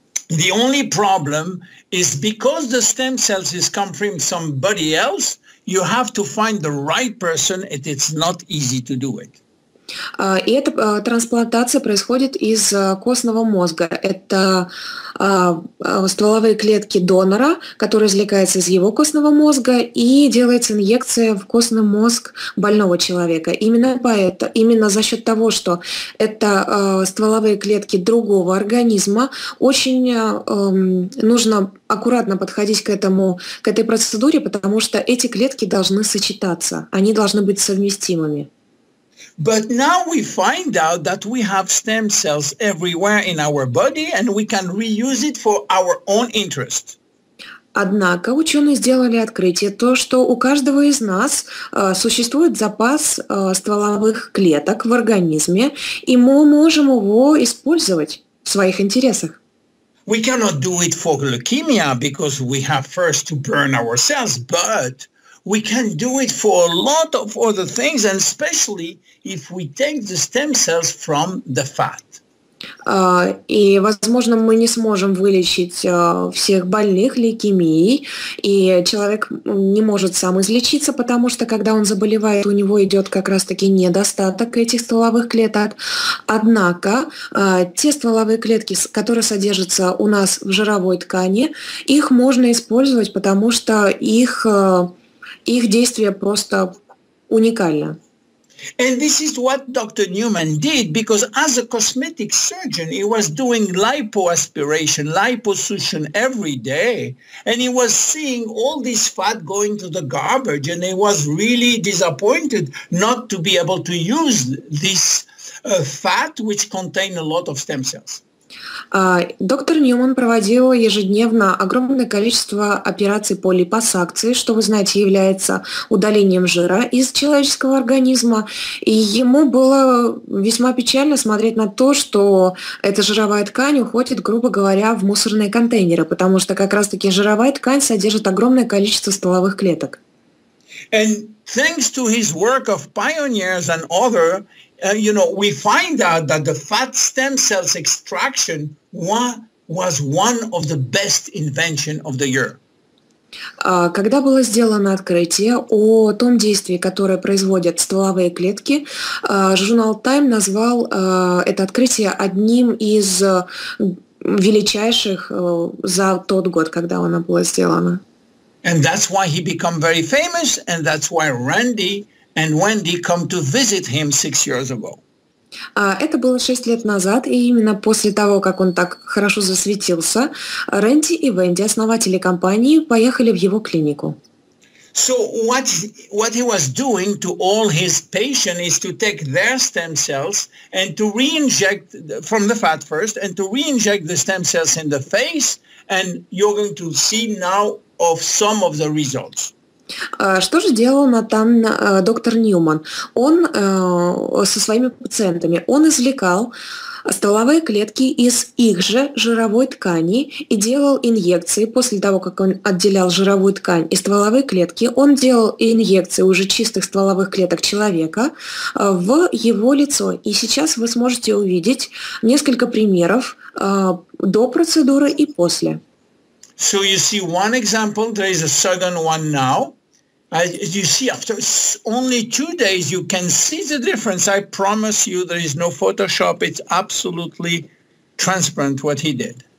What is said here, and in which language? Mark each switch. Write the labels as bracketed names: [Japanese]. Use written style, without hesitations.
[English] The only problem is because the stem cells is come from somebody else, you have to find the right person, and it's not easy to do it. [Russian] И эта трансплантация происходит из костного мозга. Это стволовые клетки донора, которые извлекаются из его костного мозга, и делается инъекция в костный мозг больного человека. Именно за счет того, что это стволовые клетки другого организма, очень нужно аккуратно подходить к этой процедуре, потому что эти клетки должны сочетаться, они должны быть совместимыми. [English] But now we find out that we have stem cells everywhere in our body and we can reuse it for our own interest. [Russian] Однако ученые сделали открытие, то, что у каждого из нас существует запас стволовых клеток в организме, и мы можем его использовать в своих интересах. [English] We cannot do it for leukemia because we have first to burn our cells, but we can do it for a lot of other things, and especially if we take the stem cells from the fat. [Russian] И, возможно, мы не сможем вылечить всех больных лейкемией, и человек не может сам излечиться, потому что, когда он заболевает, у него идет как раз-таки недостаток этих стволовых клеток. Однако те стволовые клетки, которые содержатся у нас в жировой ткани, их можно использовать, потому что их действие просто уникально. [English] And this is what Dr. Newman did, because as a cosmetic surgeon, he was doing lipoaspiration, liposuction every day, and he was seeing all this fat going to the garbage, and he was really disappointed not to be able to use this fat, which contain a lot of stem cells. [Russian] Доктор Ньюман проводил ежедневно огромное количество операций по липосакции, что, вы знаете, является удалением жира из человеческого организма. И ему было весьма печально смотреть на то, что эта жировая ткань уходит, грубо говоря, в мусорные контейнеры, потому что как раз-таки жировая ткань содержит огромное количество стволовых клеток. [English] And thanks to his work of pioneers and other, we find out that the fat stem cells extraction was one of the best invention of the year. [Russian] Когда было сделано открытие о том действии, которое производят стволовые клетки, журнал Time назвал это открытие одним из величайших за тот год, когда оно было сделано. [English] And that's why he became very famous, and that's why Randy and Wendy come to visit him 6 years ago. [Russian] Это было 6 лет назад, и именно после того, как он так хорошо засветился, Рэнди и Венди, основатели компании, поехали в его клинику. [English] So what he was doing to all his patients is to take their stem cells and to re-inject from the fat first, and to re-inject the stem cells in the face, and you're going to see now of some of the results. [Russian] Что же делал там доктор Ньюман? Он со своими пациентами, он извлекал стволовые клетки из их же жировой ткани и делал инъекции. После того, как он отделял жировую ткань и стволовые клетки, он делал инъекции уже чистых стволовых клеток человека в его лицо. И сейчас вы сможете увидеть несколько примеров до процедуры и после. [English] So you see one example, there is a second one now. You see, after only 2 days, you can see the difference. I promise you, there is no Photoshop. It's absolutely transparent what he did.